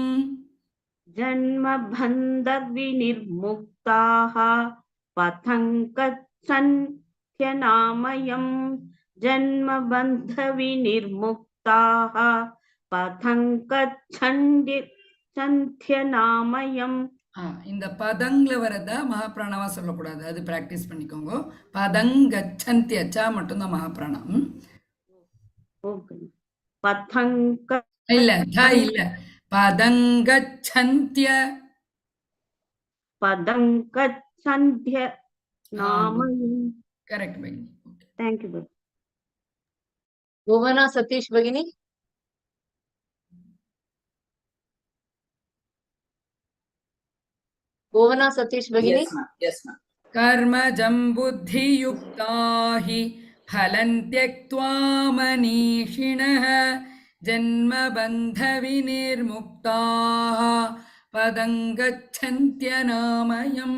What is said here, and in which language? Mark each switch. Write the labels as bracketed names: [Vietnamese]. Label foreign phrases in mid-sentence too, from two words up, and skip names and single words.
[Sanskrit] जन्मबन्धविनिर्मुक्ताः पथं गच्छन्त्यनामयम् जन्मबन्धविनिर्मुक्ताः पथं गच्छन्त्यनामयम् [Tamil] இந்த பதங்கள வரதா மகாபிராணவா சொல்லக்கூடாது, அது பிராக்டிஸ் பண்ணிக்கோங்க. பதங்கச்சந்தி அச்சா மட்டும்தான் மகாபிராணம். [Sanskrit] पथं [Tamil] இல்ல த இல்ல, பதங்கச்சந்திய [Sanskrit] पदं गच्छन्त्य नामयम्. [Tamil] கரெக்ட் பைனி. [English] Thank you. [Sanskrit] भुवना सतीश भगिनी भुवना सतीश भगिनी [English] Yes, ma'am. [Sanskrit] कर्मजं बुद्धियुक्ता हि फलं त्यक्त्वा मनीषिणः जन्मबन्धविनिर्मुक्ताः पदं गच्छन्त्यनामयम्.